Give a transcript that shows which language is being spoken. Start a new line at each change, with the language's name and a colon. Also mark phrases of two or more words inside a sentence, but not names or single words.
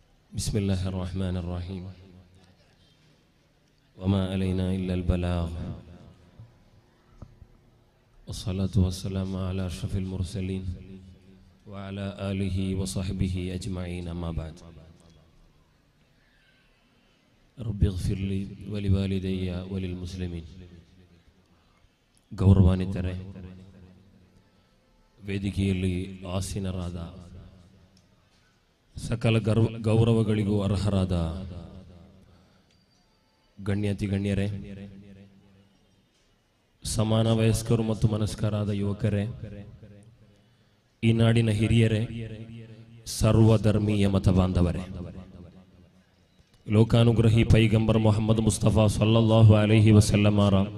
Arabic: بسم الله الرحمن الرحيم وما علينا إلا البلاغ والصلاة والسلام على أشرف المرسلين وعلى آله وصحبه أجمعين أما بعد رب اغفر لي ولوالدي وللمسلمين
Kannada: ಗೌರವಾನ್ವಿತರೇ, ವೇದಿಕೆಯಲ್ಲಿ ಆಸೀನರಾದ ಸಕಲ ಗೌರವಗಳಿಗೂ ಅರ್ಹರಾದ ಗಣ್ಯಾತಿ ಗಣ್ಯರೇ, ಸಮಾನ ವಯಸ್ಕರು ಮತ್ತು ಮನಸ್ಕರಾದ ಯುವಕರೇ, ಈ ನಾಡಿನ ಹಿರಿಯರೇ, ಸರ್ವಧರ್ಮೀಯ ಮತ ಬಾಂಧವರೇ, ಲೋಕಾನುಗ್ರಹಿ ಪೈಗಂಬರ್ ಮೊಹಮ್ಮದ್ ಮುಸ್ತಫಾ
Arabic: صلى الله عليه وسلم